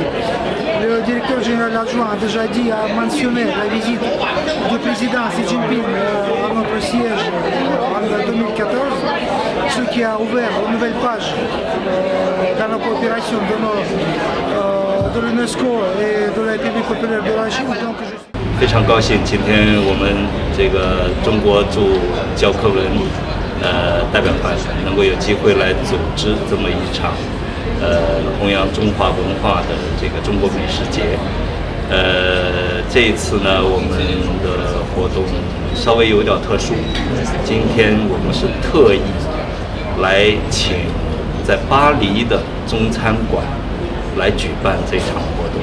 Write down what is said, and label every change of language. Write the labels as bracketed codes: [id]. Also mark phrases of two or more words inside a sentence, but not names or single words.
[fr] Le directeur général adjoint a déjà mentionné la visite du président Xi Jinping à notre siège en 2014, ce qui a ouvert une nouvelle page dans la coopération de l'UNESCO et de la République populaire de la Chine. [zh] 非常高兴，今天我们这个中国驻教科文代表团能够有机会来组织这么一场弘扬中华文化的这个中国美食节。这一次呢，我们的活动稍微有点特殊，今天我们是特意来请在巴黎的中餐馆来举办这场活动。